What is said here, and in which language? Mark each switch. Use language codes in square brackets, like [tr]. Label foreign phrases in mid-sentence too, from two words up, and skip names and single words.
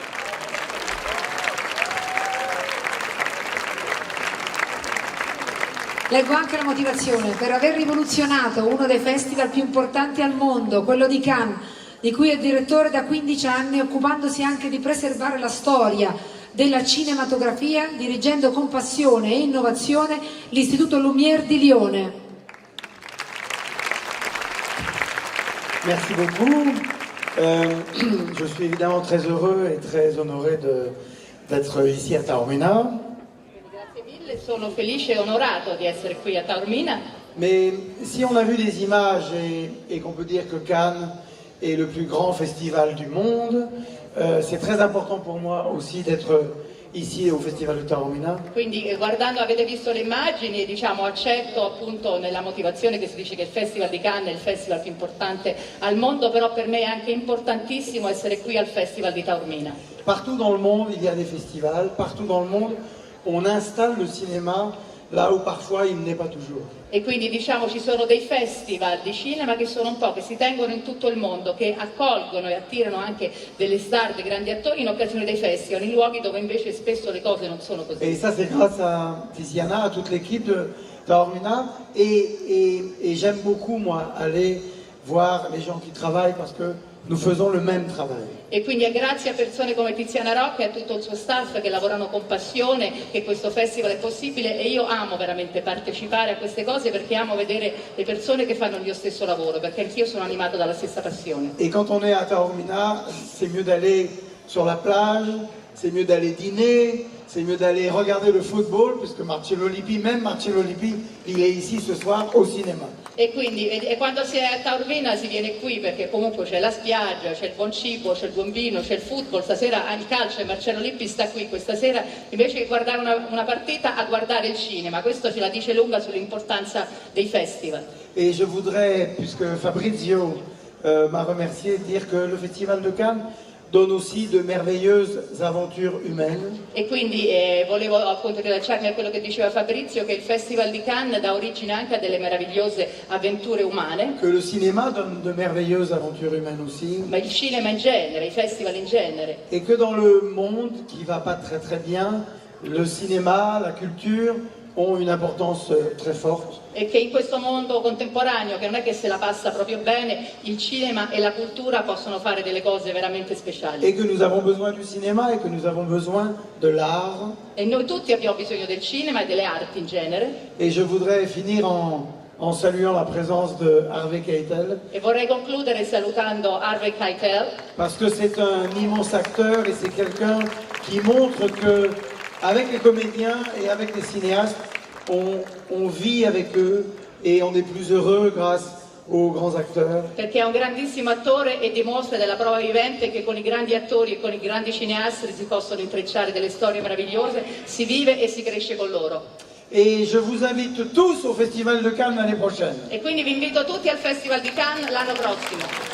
[it] Leggo anche la motivazione: per aver rivoluzionato uno dei festival più importanti al mondo, quello di Cannes, di cui è direttore da 15 anni, occupandosi anche di preservare la storia della cinematografia, dirigendo con passione e innovazione l'Istituto Lumière di Lione. [fr] Merci beaucoup. Je suis évidemment très heureux et très honoré d'être ici à Taormina. [it] Grazie mille, sono felice e onorato di essere qui a Taormina. [fr] Mais si on a vu les images et qu'on peut dire que Cannes est le plus grand festival du monde, c'est très important pour moi aussi d'être ici au Festival de Taormina. [it] Quindi guardando, avete visto le immagini, diciamo, accetto appunto nella motivazione che si dice che il Festival di Cannes è il festival più importante al mondo, però per me è anche importantissimo essere qui al Festival di Taormina. [fr] Partout dans le monde il y a des festivals, partout dans le monde on installe le cinéma là où parfois il n'est pas toujours. [it] E quindi diciamo ci sono dei festival di cinema che sono un po' che si tengono in tutto il mondo, che accolgono e attirano anche delle star, dei grandi attori in occasione dei festival, in luoghi dove invece spesso le cose non sono così. [fr] Et ça c'est grâce à Tiziana, à toute l'équipe de Taormina et j'aime beaucoup moi aller voir les gens qui travaillent parce que nous faisons le même travail. [it] E quindi è grazie a persone come Tiziana Rocca e a tutto il suo staff che lavorano con passione che questo festival è possibile, e io amo veramente partecipare a queste cose perché amo vedere le persone che fanno il mio stesso lavoro, perché anch'io sono animata dalla stessa passione. [fr] Et quand on est à Taormina, c'est mieux d'aller sur la plage, c'est mieux d'aller dîner, c'est mieux d'aller regarder le football, puisque Marcello Lippi, même Marcello Lippi, il est ici ce soir au cinéma. [it] E quindi quando si è a Taormina si viene qui perché comunque c'è la spiaggia, c'è il buon cibo, c'è il buon vino, c'è il football, stasera il calcio e Marcello Lippi sta qui questa sera invece che guardare una partita a guardare il cinema. Questo ce la dice lunga sull'importanza dei festival. [fr] Et je voudrais, puisque Fabrizio m'a remercié, dire que le Festival de Cannes donne aussi de merveilleuses aventures humaines. [it] E quindi volevo appunto rilacciarmi a quello che diceva Fabrizio, che il Festival di Cannes dà origine anche a delle meravigliose avventure umane. [fr] Que le cinéma donne de merveilleuses aventures humaines aussi. [it] Ma il cinema in genere, i festival in genere. [fr] Et que dans le monde qui va pas très très bien, le cinéma, la culture ont une importance très forte. [it] E che in questo mondo contemporaneo, che non è che se la passa proprio bene, il cinema e la cultura possono fare delle cose veramente speciali. [fr] Et que nous avons besoin du cinéma et que nous avons besoin de l'art. [it] E noi tutti abbiamo bisogno del cinema e delle arti in genere. [fr] Et je voudrais finir en saluant la présence de Harvey Keitel. [it] E vorrei concludere salutando Harvey Keitel. [fr] Parce que c'est un immense acteur et c'est quelqu'un qui montre que avec les comédiens et avec les cinéastes, on vit avec eux et on est plus heureux grâce aux grands acteurs. [it] Perché è un grandissimo attore e dimostra della prova vivente che con i grandi attori e con i grandi cineasti si possono intrecciare delle storie meravigliose, si vive e si cresce con loro. [fr] Et je vous invite tous au Festival de Cannes l'année prochaine. [it] E quindi vi invito tutti al Festival di Cannes l'anno prossimo.